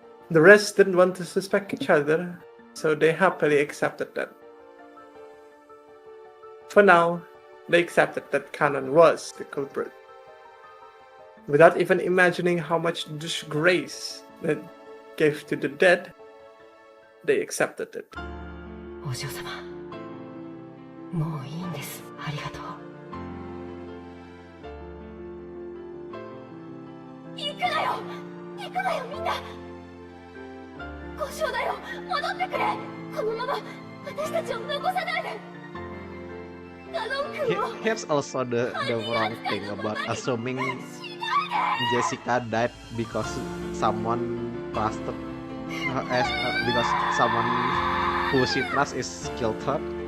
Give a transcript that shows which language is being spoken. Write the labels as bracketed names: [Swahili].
[English] The rest didn't want to suspect each other, so they happily accepted that. For now, they accepted that Kanon was the culprit. Without even imagining how much disgrace that gave to the dead, they accepted it. [Japanese] お嬢様、もういいんです。ありがとう。行くなよ、行くなよみんな。交渉だよ、戻ってくれ。このまま私たちを残さないで。カノン君を。 [English] Here's also the wrong thing about assuming Jessica died because someone trusted because someone who she trusts is killed her.